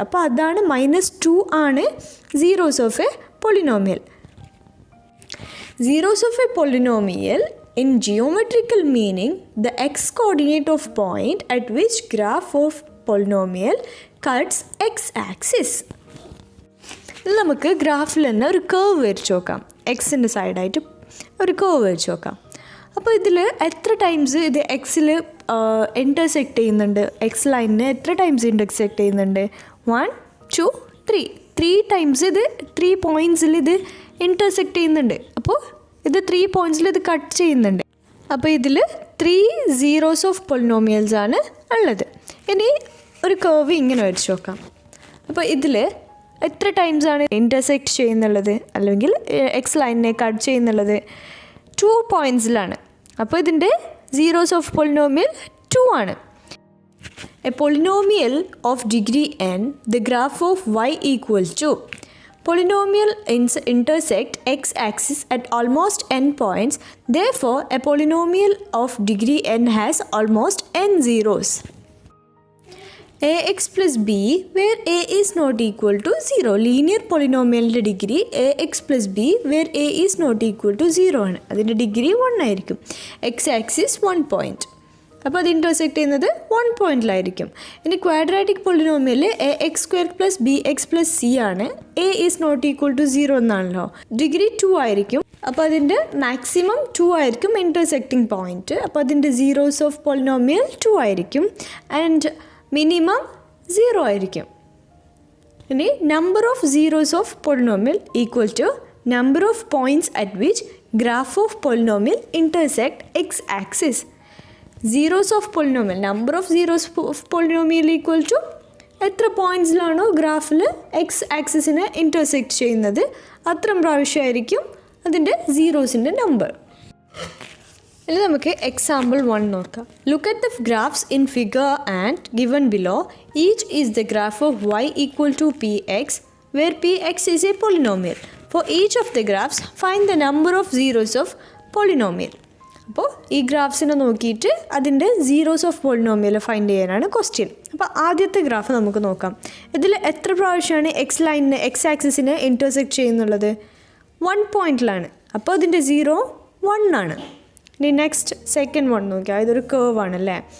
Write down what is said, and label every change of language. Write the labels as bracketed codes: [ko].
[ml] അപ്പോൾ അതാണ് -2 ആണ് zeros of A polynomial. [en] Zeros of a polynomial in geometrical meaning the x coordinate of point at which graph of polynomial cuts x axis. [ml] നമുക്ക് ഗ്രാഫിൽ തന്നെ ഒരു curve വരച്ച് നോക്കാം. എക്സിൻ്റെ സൈഡായിട്ട് ഒരു കേർവ് വരച്ച് നോക്കാം. അപ്പോൾ ഇതിൽ എത്ര ടൈംസ് ഇത് എക്സിൽ ഇൻ്റർസെക്റ്റ് ചെയ്യുന്നുണ്ട്? എക്സ് ലൈനിനെ എത്ര ടൈംസ് ഇൻ്റർസെക്റ്റ് ചെയ്യുന്നുണ്ട്? 1, 2, 3 ടൈംസ് ഇത് 3 പോയിൻറ്റ്സിൽ ഇത് ഇൻ്റർസെക്റ്റ് ചെയ്യുന്നുണ്ട്. അപ്പോൾ ഇത് 3 പോയിൻറ്റ്സിൽ ഇത് കട്ട് ചെയ്യുന്നുണ്ട്. അപ്പോൾ ഇതിൽ 3 സീറോസ് ഓഫ് പൊളിനോമിയൽസ് ആണ് ഉള്ളത്. ഇനി ഒരു കേർവ് ഇങ്ങനെ വരച്ച് നോക്കാം. അപ്പോൾ ഇതിൽ എത്ര ടൈംസ് ആണ് ഇൻ്റർസെക്റ്റ് ചെയ്യുന്നുള്ളത് അല്ലെങ്കിൽ എക്സ് ലൈനിനെ കട്ട് ചെയ്യുന്നുള്ളത്? 2 പോയിൻറ്റ്സിലാണ്. അപ്പോൾ ഇതിൻ്റെ സീറോസ് ഓഫ് പൊളിനോമിയൽ 2 ആണ്. [en] A polynomial of degree n the graph of y equal to polynomial intersect x-axis at almost n points. Therefore, a polynomial of degree n has almost n zeros. ax plus b where a is not equal to 0. Linear polynomial degree ax plus b where a is not equal to 0 ആണ്. [ml] അതിൻ്റെ degree 1 ആയിരിക്കും. x-axis 1 point. അപ്പോൾ അത് intersect ചെയ്യുന്നത് 1 പോയിൻറ്റിലായിരിക്കും. ഇനി quadratic polynomial ax² + bx + c ആണ്. a is not equal to 0 എന്നാണല്ലോ. Degree 2 ആയിരിക്കും. അപ്പോൾ അതിൻ്റെ മാക്സിമം 2 ആയിരിക്കും ഇൻ്റർസെക്റ്റിംഗ് പോയിൻറ്റ്. അപ്പോൾ അതിൻ്റെ സീറോസ് ഓഫ് പൊളിനോമിയൽ 2 ആയിരിക്കും ആൻഡ് മിനിമം 0 ആയിരിക്കും. [en] ഇനി number of zeros of polynomial equal to number of points at which graph of polynomial intersect x axis. [ml] Zeros of polynomial number of zeros of polynomial equal to എത്ര പോയിൻറ്റ്സിലാണോ ഗ്രാഫിൽ X ആക്സിസിനെ intersect ചെയ്യുന്നത് അത്രയും പ്രാവശ്യമായിരിക്കും അതിൻ്റെ സീറോസിൻ്റെ number. ഇനി നമുക്ക് example 1 നോക്കാം. [en] Look at the graphs in figure and given below. Each is the graph of y equal to px where px is a polynomial. For each of the graphs find the number of zeros of polynomial. [ml] അപ്പോൾ ഈ ഗ്രാഫ്സിനെ നോക്കിയിട്ട് അതിൻ്റെ zeros of polynomial find ചെയ്യാനാണ് question. അപ്പോൾ ആദ്യത്തെ graph നമുക്ക് നോക്കാം. ഇതിൽ എത്ര പ്രാവശ്യമാണ് എക്സ് ലൈനിനെ എക്സ് ആക്സിസിനെ ഇൻ്റർസെക്റ്റ് ചെയ്യുന്നുള്ളത്? 1 പോയിൻറ്റിലാണ്. അപ്പോൾ അതിൻ്റെ 0 1 ആണ്. ഇനി നെക്സ്റ്റ് സെക്കൻഡ് 1 നോക്കിയാൽ ഇതൊരു കേർവ് ആണല്ലേ.